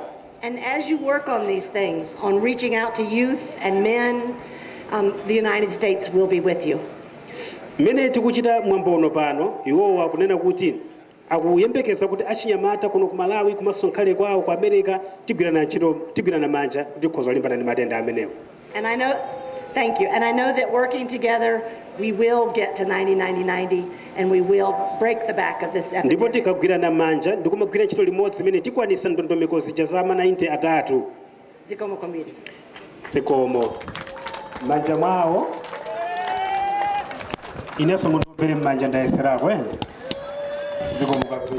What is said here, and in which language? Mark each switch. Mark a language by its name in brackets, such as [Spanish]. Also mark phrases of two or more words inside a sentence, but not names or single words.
[English] And as you work on these things, on reaching out to youth and men, the United States will be with you. [Nyanja] Mene tikuchita mwambono pano iwowa akunena kuti akuyembekeza kuti achinyamata kuno ku Malawi komanso nkhale kwawo ku America tigwirana manja kuti tikhoza kulimbana ndi matenda amenewo. [English] And I know, thank you. And I know that working together we will get to 90-90-90 and we will break the back of this epidemic. [Nyanja] Ndipo tikagwirana manja ndikumagwira ntchito limodzi imene tikwanisa ndondomeko zija za 90 Zikomo kwambiri. Zikomo. Manja mwawo ineso mundopere mmanja ndayeserako ene. Zikomo kwambiri.